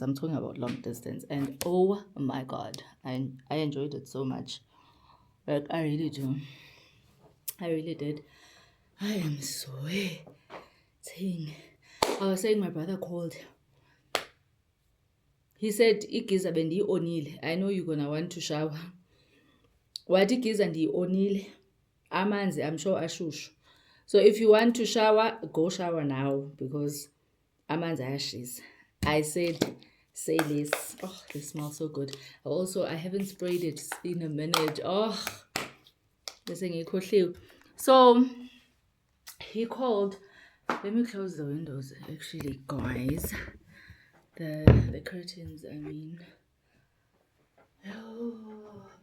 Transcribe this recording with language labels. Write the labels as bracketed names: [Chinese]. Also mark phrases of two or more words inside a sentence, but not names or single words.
[English] I'm talking about long distance. And oh my God, I enjoyed it so much. Like, I really do. I really did. I am sweating. I was saying my brother called. He said, [Xhosa] igiza bendiyi-onile. [English] I know you're going to want to shower. [Xhosa] Wathi igiza ndiyi-onile. Amanzi, [English] I'm sure ashushu. So if you want to shower, go shower now because [Xhosa] amanzi ayashisa. [English] I said, say less. Oh, they smell so good. Also, I haven't sprayed it in a minute. Oh, so he called. Let me close the windows, actually, guys. The curtains, I mean. Oh.